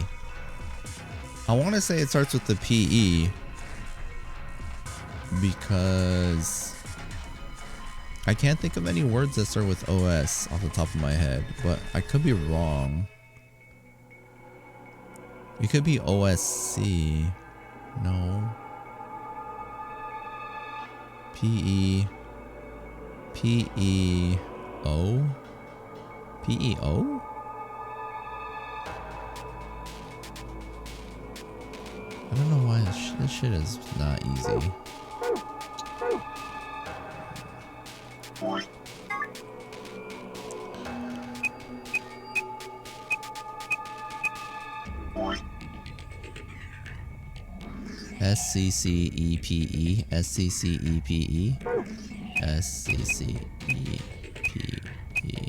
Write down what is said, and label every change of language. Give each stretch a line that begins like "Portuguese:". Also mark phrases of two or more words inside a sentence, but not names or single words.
English: I want to say it starts with the PE because I can't think of any words that start with OS off the top of my head, but I could be wrong. It could be OSC. No. PE. PEO? PEO? I don't know why this shit is not easy. SCCEPE, SCCEPE, SCCEPE.